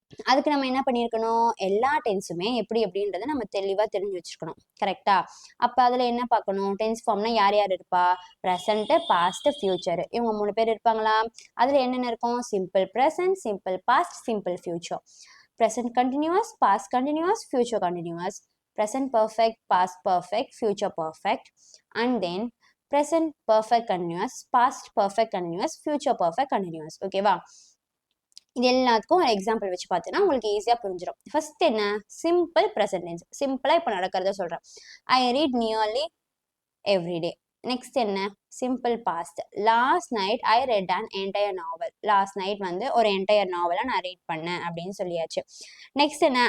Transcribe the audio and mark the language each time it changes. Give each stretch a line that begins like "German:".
Tamil: அதுக்கு நம்ம என்ன பண்ணியிருக்கணும், எல்லா டென்ஸுமே எப்படி எப்படின்றத நம்ம தெளிவாக தெரிஞ்சு வச்சிருக்கணும். கரெக்டா? அப்போ அதில் என்ன பார்க்கணும், டென்ஸ் ஃபார்ம்னா யார் யார் இருப்பா? ப்ரெசன்ட், பாஸ்ட், ஃபியூச்சர், இவங்க 3 பேர் இருப்பாங்களா? அதில் என்னென்ன இருக்கும்? Simple present, simple past, simple future.
English: present continuous, past continuous, future continuous, present perfect, past perfect, future perfect, and then present perfect continuous, past perfect continuous, future perfect continuous.
Tamil: ஓகேவா? இது எல்லாத்துக்கும் ஒரு எக்ஸாம்பிள் வச்சு பார்த்தீங்கன்னா உங்களுக்கு ஈஸியாக புரிஞ்சிடும். ஃபர்ஸ்ட் என்ன? Simple present tense. சிம்பிளாக இப்போ நடக்கிறத சொல்கிறேன்.
English: I read nearly everyday. Next
Tamil: என்ன?
English: Simple past. Last night I read an entire novel.
Tamil: Last night வந்து ஒரு என்டையர் நாவலை நான் ரீட் பண்ணேன் அப்படின்னு சொல்லியாச்சு. நெக்ஸ்ட் என்ன?